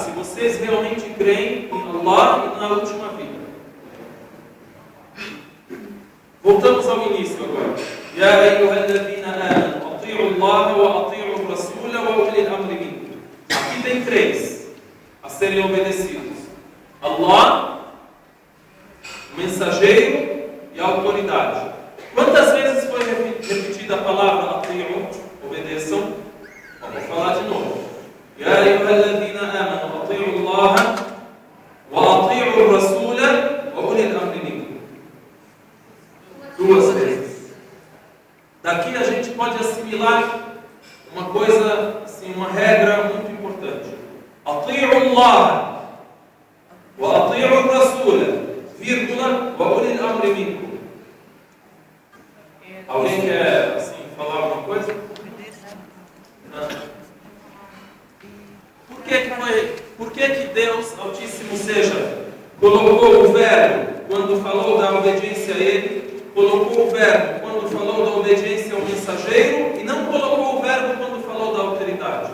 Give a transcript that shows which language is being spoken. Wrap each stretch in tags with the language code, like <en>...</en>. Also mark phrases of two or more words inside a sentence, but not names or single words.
<pt>vocês realmente creem em Allah e na última vida. Voltamos ao início agora.</pt> <ar>يا أيها الذين آمنوا أطيعوا الله وأطيعوا الرسول وأولي الأمر منكم.</ar> <pt>Aqui tem três a serem obedecidos: Allah, o mensageiro e a autoridade. Quantas vezes foi repetida a palavra ati'u, obedeçam? Vamos falar de novo.</pt> <ar>يا أيها الذين آمنوا أطيعوا الله وأطيعوا الرسول وأولي الأمر منكم.</ar> <pt>Duas vezes. Daqui a gente pode assimilar uma coisa, assim, uma regra muito importante.</pt> <ar>أطيعوا الله وأطيعوا الرسول, vírgula, وأولي الأمر منكم.</ar> <pt>Alguém quer, assim, falar alguma coisa? Por que Deus Altíssimo colocou o verbo quando falou da obediência a Ele, colocou o verbo quando falou da obediência ao mensageiro e não colocou o verbo quando falou da autoridade?</pt>